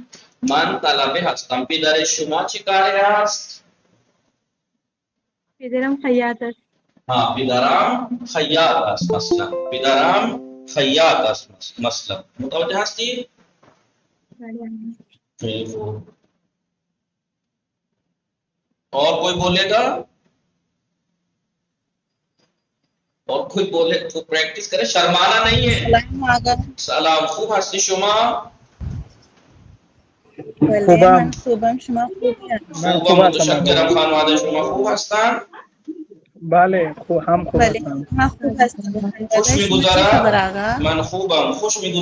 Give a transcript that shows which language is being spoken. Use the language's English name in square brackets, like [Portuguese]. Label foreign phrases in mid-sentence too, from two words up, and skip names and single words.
[Persian] من طلبه هستم. پدر شما چه کاره است؟ پدرم خیاط است. پدرم خیاط است مثلا. پدرم خیاط است مثلا. متوجه هستی؟ بله آقا. خیلی خوب. [Urdu] اور کوئی بولے گا؟ اور کوئی بولے تو پریکٹس کرے، شرمانا نہیں ہے. [Persian] سلام. خوب هستی شما؟ خوبم. شما خوبم متشکرم. خانواده شما خوب هستند؟ بله هم خوب بله هستم. من خوب هستم. خوش میگذرد؟ من خوبم.